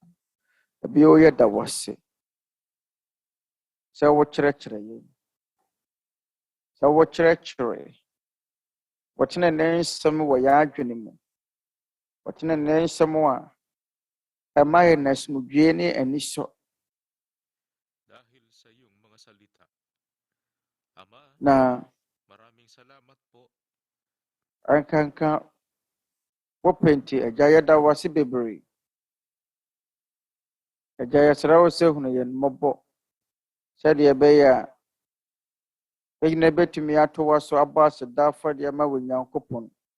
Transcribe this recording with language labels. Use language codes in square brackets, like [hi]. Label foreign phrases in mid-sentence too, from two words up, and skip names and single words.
[ak] Ebi o yɛda wo ase. Sɛ wokyerɛkyerɛ yɛn. Sɛ wokyerɛkyerɛ. Wɔtene ne nsɛm wɔ yɛn adwene mu. Wɔtene ne nsɛm a ɛma yɛn asomdwoe ne anisɔ. [tl] Dahil sa iyong mga salita. Ama, Na maraming salamat po. [ak] ankanka wopenti agya yɛda wo ase bebree. Agya yɛsrɛ wo sɛ hunu yɛn mmɔbɔ. Sɛdeɛ ɛbɛyɛ a yɛnyina bɛtumi ato wo so abɔ aseda afɔdeɛ ma wo Nyankopɔn.